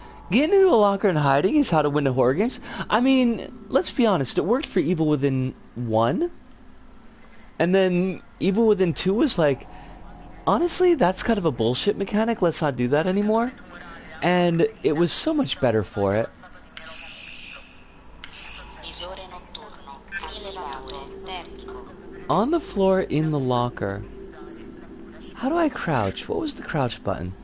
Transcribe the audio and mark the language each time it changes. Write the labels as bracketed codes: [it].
[en] Getting into a locker and hiding is how to win the horror games. I mean, let's be honest, it worked for Evil Within 1. And then Evil Within 2 was like, honestly, that's kind of a bullshit mechanic, let's not do that anymore. And it was so much better for it. [it] Visore notturno attivato termico. [en] On the floor in the locker. How do I crouch? What was the crouch button?